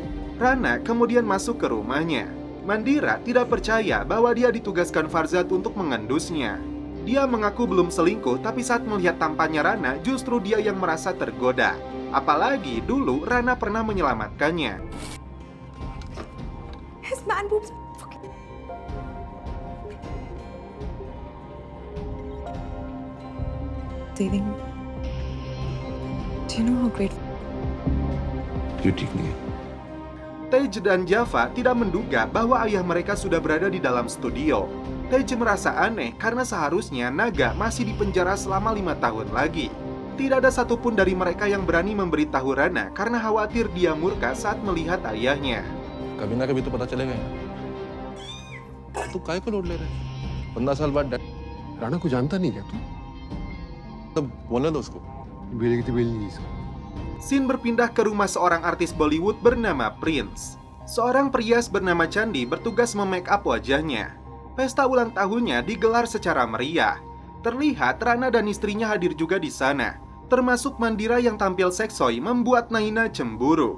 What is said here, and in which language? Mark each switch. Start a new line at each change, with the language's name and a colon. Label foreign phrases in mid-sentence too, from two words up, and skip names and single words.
Indonesian: Rana kemudian masuk ke rumahnya. Mandira tidak percaya bahwa dia ditugaskan Farzad untuk mengendusnya. Dia mengaku belum selingkuh, tapi saat melihat tampannya Rana, justru dia yang merasa tergoda. Apalagi dulu Rana pernah menyelamatkannya.
English: His man boobs. Saving. Do you know how great?
Hindi: You ठीक नहीं है.
Indonesian: Tej dan Java tidak menduga bahwa ayah mereka sudah berada di dalam studio. Tej merasa aneh karena seharusnya Naga masih dipenjara selama 5 tahun lagi. Tidak ada satupun dari mereka yang berani memberitahu Rana karena khawatir dia murka saat melihat ayahnya.
Hindi: कभी ना कभी तो पता चलेगा यार. तू काय को लोड ले रहा है? 15 साल बाद राणा को जानता नहीं क्या तू? तब बोलने दो उसको. बेले की बेली इसको.
Indonesian: Scene berpindah ke rumah seorang artis Bollywood bernama Prince. Seorang prias bernama Chandi bertugas memake up wajahnya. Pesta ulang tahunnya digelar secara meriah. Terlihat Rana dan istrinya hadir juga di sana. Termasuk Mandira yang tampil seksoy membuat Naina cemburu.